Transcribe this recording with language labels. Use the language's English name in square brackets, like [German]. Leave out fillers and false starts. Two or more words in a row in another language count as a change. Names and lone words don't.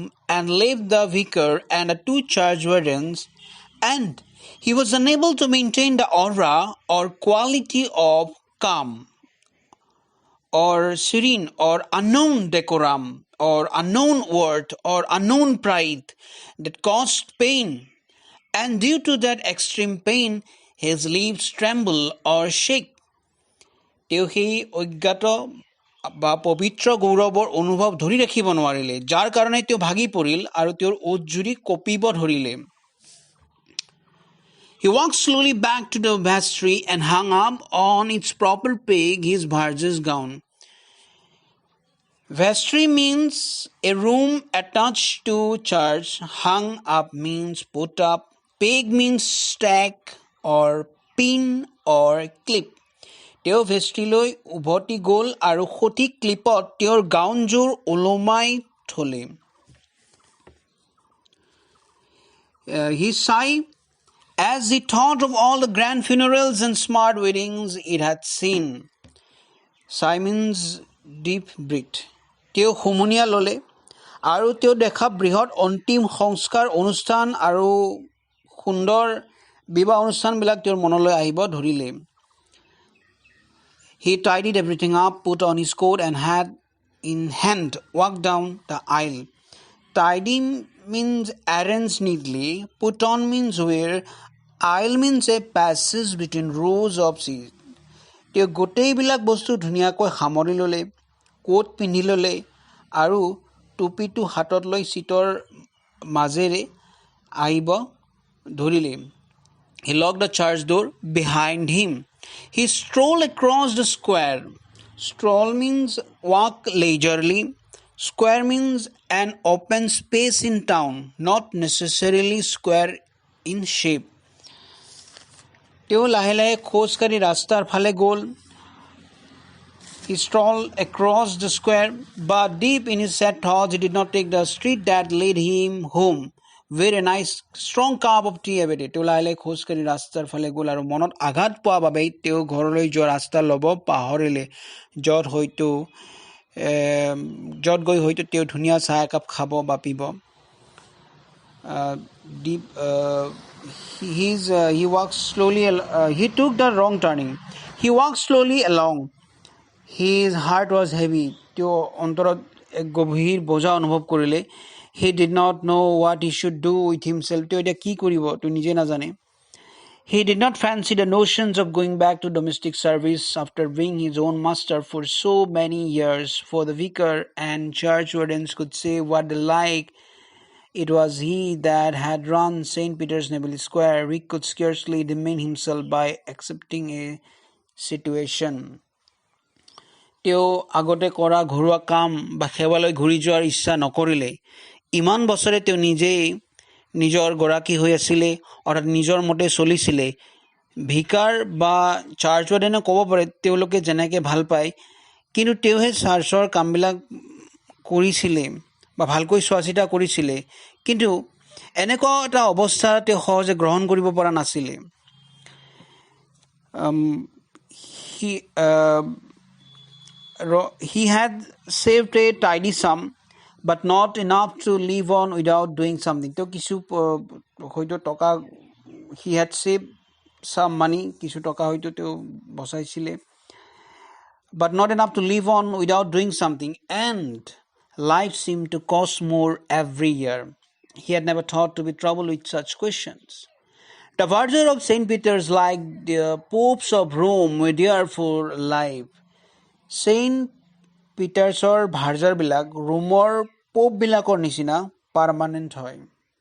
[English] and left the vicar and the two church wardens, and he was unable to maintain the aura or quality of calm or serene or unknown decorum or unknown worth or unknown pride that caused pain, and due to that extreme pain his lips tremble or shake. [Assamese] তেওঁ সেই অজ্ঞাত বা পবিত্ৰ গৌৰৱৰ অনুভৱ ধৰি ৰাখিব নোৱাৰিলে, যাৰ কাৰণে তেওঁ ভাগি পৰিল আৰু তেওঁৰ ওঁঠ জুৰি কঁপিব ধৰিলে। [English] He walked slowly back to the vestry and hung up on its proper peg his verger's gown. Vestry means a room attached to church. Hung up means put up. Peg means stack or pin or clip. [Assamese] তেওঁ ভেষ্ট্ৰীলৈ উভতি গ'ল আৰু সঠিক ক্লিপত তেওঁৰ গাউনযোৰ ওলোমাই থলে। [English] He sighed as he thought of all the grand funerals and smart weddings it had seen. Sigh means deep breath. [Assamese] তেওঁ হুমুনিয়া ল'লে আৰু তেওঁ দেখা বৃহৎ অন্তিম সংস্কাৰ অনুষ্ঠান আৰু সুন্দৰ বিবাহ অনুষ্ঠানবিলাক তেওঁৰ মনলৈ আহিব ধৰিলে। [English] He tidied everything up, put on his coat, and had in hand walked down the aisle. Tidy means arrange neatly. Put on means wear. Aisle means a passage between rows of seats. [Assamese] তেওঁ গোটেইবিলাক বস্তু ধুনীয়াকৈ সামৰি ল'লে, কোট পিন্ধি ল'লে আৰু টুপিটো হাতত লৈ চিটৰ মাজেৰে আহিব ধৰিলে। [English] He locked the church door behind him. He strolled across the square. Stroll means walk leisurely. Square means an open space in town, not necessarily square in shape. [Assamese] তেওঁ লাহে লাহে খোজকাঢ়ি ৰাস্তাৰ ফালে গ'ল. [English] He strolled across the square, but deep in his sad thoughts, he did not take the street that led him home. Very nice, strong cup of tea every day. [Assamese] তেওঁ লাহে লাহে খোজকাঢ়ি ৰাস্তাৰ ফালে গ'ল আৰু মনত আঘাত পোৱা বাবেই তেওঁ ঘৰলৈ যোৱা ৰাস্তা ল'ব পাহৰিলে, য'ত গৈ হয়তো তেওঁ ধুনীয়া চাহ একাপ খাব বা পিব. [English] He walked slowly. He took the wrong turning. He walked slowly along. His heart was heavy. [Assamese] তেওঁ অন্তৰত এক গভীৰ বোজা অনুভৱ কৰিলে. [English] He did not know what he should do with himself. [Assamese] তেওঁ এতিয়া কি কৰিব তেওঁ নিজে নাজানে. [English] He did not fancy the notions of going back to domestic service after being his own master for so many years. For the vicar and church wardens could say what they like. It was he that had run St. Peter's Naval Square. He could scarcely demean himself by accepting a situation. [Assamese] তেওঁ আগতে কৰা ঘৰুৱা কাম বা সেৱালৈ ঘূৰি যোৱাৰ ইচ্ছা নকৰিলে. ইমান বছৰে তেওঁ নিজেই নিজৰ গৰাকী হৈ আছিলে, অৰ্থাৎ নিজৰ মতে চলিছিলে. ভিকাৰ বা [English] church wardene [Assamese] ক'ব পাৰে তেওঁলোকে যেনেকৈ ভাল পায়, কিন্তু তেওঁহে চাৰ্চৰ কামবিলাক কৰিছিলে বা ভালকৈ চোৱা চিতা কৰিছিলে. কিন্তু এনেকুৱা এটা অৱস্থা তেওঁ সহজে গ্ৰহণ কৰিব পৰা নাছিলে. [English] He had saved a tidy sum, but not enough to live on without doing something. [Assamese] তেওঁ কিছু হয়তো টকা [English] he had saved some money, [Assamese] কিছু টকা হয়তো তেওঁ বচাইছিলে, [English] but not enough to live on without doing something, and life seemed to cost more every year. He had never thought to be troubled with such questions. The verger of St. Peter's, like the popes of Rome, were there for life. St. [Assamese] Petersৰ ভাৰ্জাৰবিলাক ৰোমৰ পোপবিলাকৰ নিচিনা পাৰ্মানেণ্ট হয়.